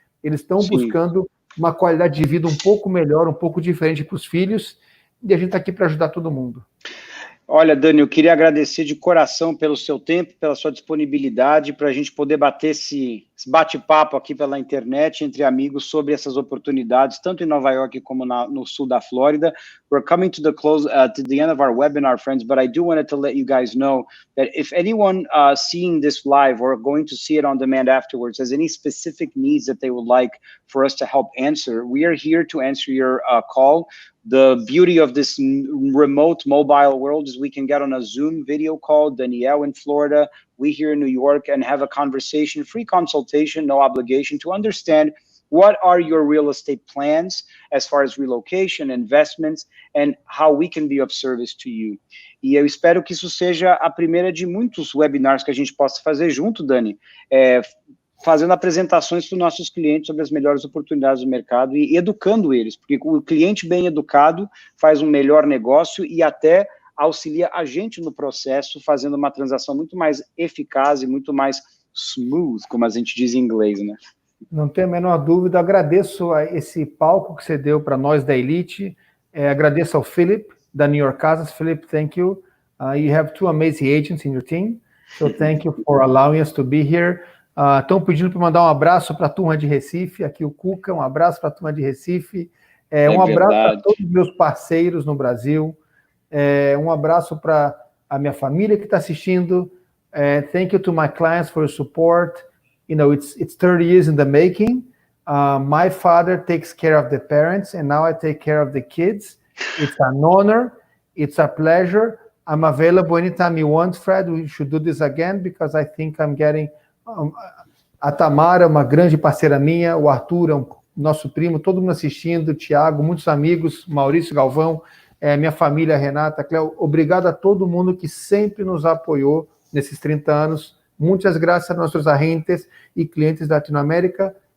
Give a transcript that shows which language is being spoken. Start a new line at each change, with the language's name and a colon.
Portuguese: Eles estão buscando uma qualidade de vida um pouco melhor, um pouco diferente para os filhos, e a gente está aqui para ajudar todo mundo. Olha, Dani, eu queria agradecer de coração pelo seu tempo, pela sua disponibilidade, para a gente poder bater esse bate-papo aqui pela internet, entre amigos, sobre essas oportunidades, tanto em Nova York como no sul da Flórida.
English: We're coming to the end of our webinar, friends, but I do want to let you guys know that if anyone seeing this live or going to see it on demand afterwards has any specific needs that they would like for us to help answer, we are here to answer your call. The beauty of this remote mobile world is we can get on a Zoom video call, Danielle in Florida, we here in New York, and have a conversation, free consultation, no obligation, to understand what are your real estate plans as far as relocation, investments, and how we can be of service to you.
Portuguese: E eu espero que isso seja a primeira de muitos webinars que a gente possa fazer junto, Dani, fazendo apresentações para os nossos clientes sobre as melhores oportunidades do mercado e educando eles, porque o cliente bem educado faz um melhor negócio e até auxilia a gente no processo, fazendo uma transação muito mais eficaz e muito mais smooth, como a gente diz em inglês, né? Não tenho a menor dúvida. Agradeço a esse palco que você deu para nós da Elite. Agradeço ao Philip, da New York Casas.
English: Philip, thank you. You have two amazing agents in your team. So thank you for allowing us to be here.
Portuguese: Estão pedindo para mandar um abraço para a turma de Recife. Aqui o Cuca, um abraço para a turma de Recife. Um abraço a todos os meus parceiros no Brasil. Um abraço para a minha família que está assistindo.
English: Thank you to my clients for your support. You know, it's 30 years in the making. My father takes care of the parents, and now I take care of the kids. It's an honor. It's a pleasure. I'm available anytime you want, Fred. We should do this again, because I think I'm getting...
Portuguese: a Tamara é uma grande parceira minha, o Arthur é nosso primo, todo mundo assistindo, o Thiago, muitos amigos, Maurício Galvão, minha família, Renata, Cléo. Obrigado a todo mundo que sempre nos apoiou nesses 30 anos. Muitas graças a nossos agentes e clientes da Latinoamérica.